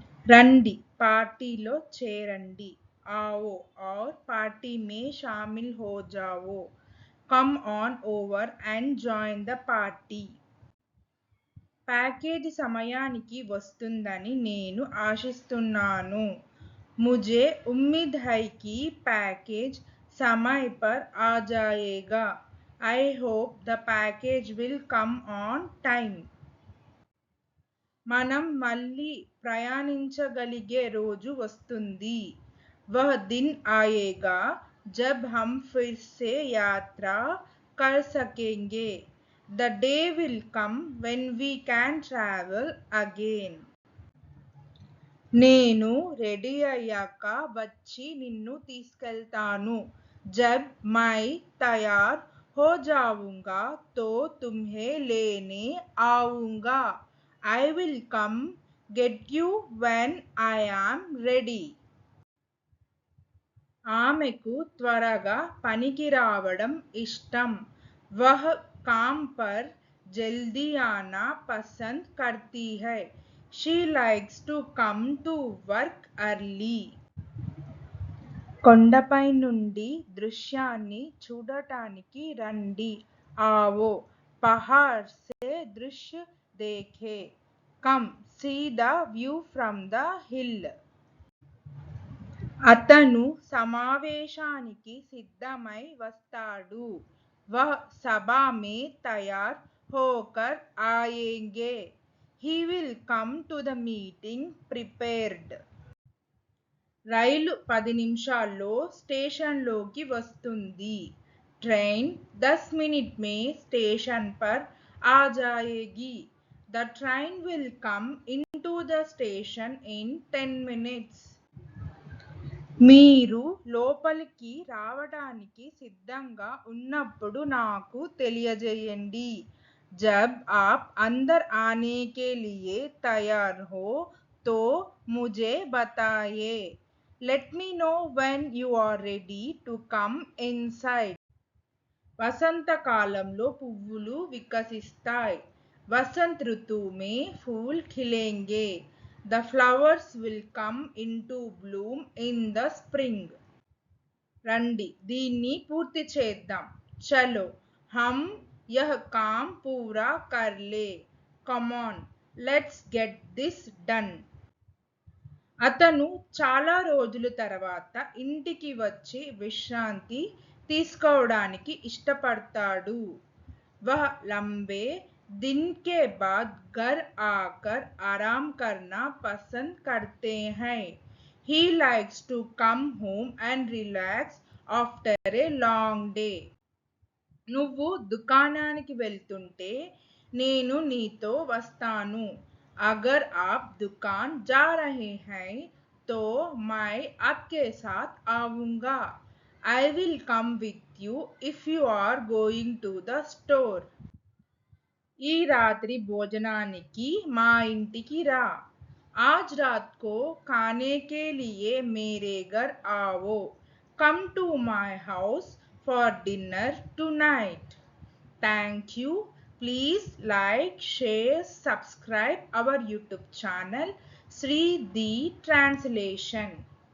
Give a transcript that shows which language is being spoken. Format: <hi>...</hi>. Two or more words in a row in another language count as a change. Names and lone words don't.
<te>రండి పార్టీలో చేరండి,</te> <hi>आओ और पार्टी में शामिल हो जाओ,</hi> <en>come on over and join the party.</en> <te>ప్యాకేజీ సమయానికి వస్తుందని నేను ఆశిస్తున్నాను.</te> <hi>मुझे उम्मीद है कि पैकेज समय पर आ जाएगा.</hi> <en>I hope the package will come on time.</en> <te>మనం మళ్ళీ ప్రయాణించగలిగే రోజు వస్తుంది.</te> <hi>वह दिन आएगा जब हम फिर से यात्रा कर सकेंगे.</hi> <en>The day will come when we can travel again.</en> <te>నేను రెడీ అయ్యాక వచ్చి నిన్ను తీసుకెళ్తాను.</te> <hi>जब मैं तैयार हो जाऊंगा तो तुम्हें लेने आऊंगा.</hi> <en>I will come get you when I am ready.</en> <te>ఆమెకు త్వరగా పనికి రావడం ఇష్టం.</te> <hi>वह काम पर जल्दी आना पसंद करती है.</hi> <en>She likes to come to work early.</en> <te>కొండపై నుండి దృశ్యాన్ని చూడటానికి రండి.</te> <hi>आओ पहाड़ से दृश्य देखे.</hi> <en>Come see the view from the hill.</en> <te>అతను సమావేశానికి సిద్ధమై వస్తాడు.</te> <hi>वह सभा में तैयार होकर आएंगे.</hi> <en>He will come to the meeting prepared.</en> <te>రైలు 10 నిమిషాల్లో స్టేషన్లోకి వస్తుంది.</te> <hi>ट्रेन 10 मिनट में स्टेशन पर आ जाएगी.</hi> <en>The train will come into the station in 10 minutes.</en> <te>మీరు లోపలికి రావడానికి సిద్ధంగా ఉన్నప్పుడు నాకు తెలియజేయండి.</te> <hi>जब आप अंदर आने के लिए तैयार हो तो मुझे बताइए.</hi> <en>Let me know when you are ready to come inside.</en> <te>వసంతకాలంలో పువ్వులు వికసిస్తాయి.</te> <hi>वसंत ऋतु में फूल खिलेंगे.</hi> <en>The flowers will come into bloom in the spring.</en> <te>రండి దీన్ని పూర్తి చేద్దాం.</te> <hi>చలో हम यह काम पूरा कर ले.</hi> <en>Come on, let's get this done.</en> <te>అతను చాలా రోజుల తర్వాత ఇంటికి వచ్చి విశ్రాంతి తీసుకోవడానికి ఇష్టపడతాడు.</te> <hi>वह लंबे दिन के बाद घर आकर आराम करना पसंद करते हैं.</hi> <en>He likes to come home and relax after a long day.</en> <te>నువ్వు దుకాణానికి వెళ్తుంటే నేను నీతో వస్తాను.</te> <hi>अगर आप दुकान जा रहे हैं तो मैं आपके साथ आऊंगा.</hi> <en>I will come with you if you are going to the store.</en> <te>ఈ రాత్రి భోజనానికి మా ఇంటికి రా.</te> <hi>आज रात को खाने के लिए मेरे घर आओ.</hi> <en>Come to my house for dinner tonight. Thank you. Please like, share, subscribe our YouTube channel Sri the Translation.</en>